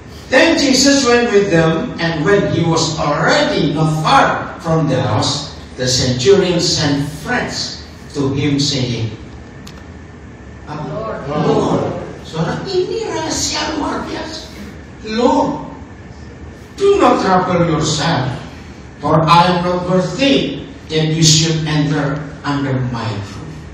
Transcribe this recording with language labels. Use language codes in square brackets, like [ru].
[en] Then Jesus went with them, and when he was already not far from the house, the centurion sent friends to him, saying, Lord. [id] Saudara, ini rahasia luar biasa. [en] Lord, do not trouble yourself, for I am not worthy that you should enter under my roof.